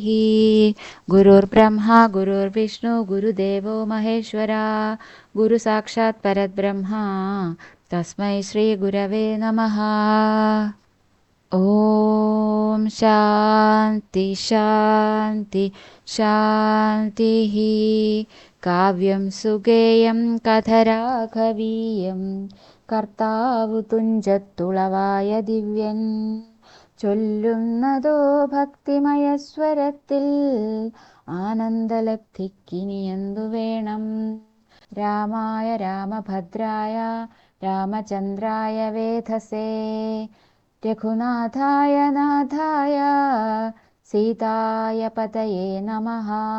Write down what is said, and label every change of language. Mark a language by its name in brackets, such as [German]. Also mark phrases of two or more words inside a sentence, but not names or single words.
[Sanskrit] गुरुर्ब्रह्मा गुरुर्विष्णु गुरुदेवो महेश्वरा गुरुसाक्षात् परब्रह्मा तस्मै श्रीगुरवे नमः। ॐ शान्ति शान्ति शान्तिः। काव्यं सुगेयं कथराघवीयं [Malayalam] കർത്താവു തുഞ്ചത്തുളവായ ദിവ്യൻ ചൊല്ലുന്നതോ ഭക്തിമയസ്വരത്തിൽ ആനന്ദലബ്ധിക്കിനിയെന്തു വേണം. [Sanskrit] രാമായ രാമഭദ്രായ രാമചന്ദ്രായ വേധസേ രഘുനാഥായ നാഥായ സീതായ പതയേ നമഃ.